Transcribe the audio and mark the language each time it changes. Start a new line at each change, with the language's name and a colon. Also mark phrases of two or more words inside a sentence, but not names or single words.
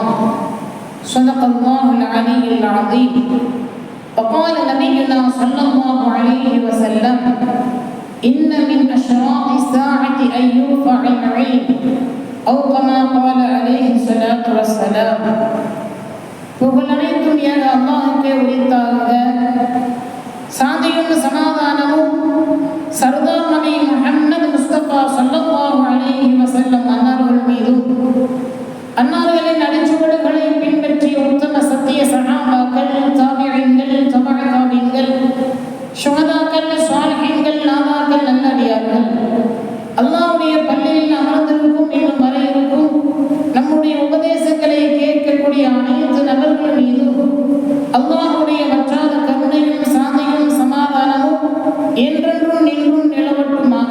Arabic: صدق الله العلي العظيم. وقال نبينا صلى الله عليه وسلم: إن من أشراط الساعة أن يرفع العلم، أو كما قال عليه الصلاة والسلام.
Tamil: புகழனைத்தும் ஏக அல்லாஹ்வுக்கே உரித்தாக. சாந்தியும் சமாதானமும் சர்தார் நபி முஹம்மது முஸ்தபா
Arabic: صلى الله عليه وسلم
Tamil: அன்னார்கள் மீதும், அன்னார்களின் அடிச்சுவடுகளை பின்பற்றிய உத்தம சத்திய சஹாபாக்கள், தாபிஈன்கள், தபஅ தாபிஈன்கள், ஷுஹதாக்கள், ஸாலிஹீன்கள், நாதாக்கள், நல்லடியார்கள், அல்லாஹ்வுடைய பள்ளியில் அமர்ந்திருக்கும் இன்னும் வர இருக்கும் நம்முடைய உபதேசங்களை கேட்கக்கூடிய அனைத்து நபர்கள் மீதும் அல்லாஹ்வுடைய வற்றாத கருணையும் சாந்தியும் சமாதானமும் என்றென்றும் நின்றும் நிலவட்டுமாக.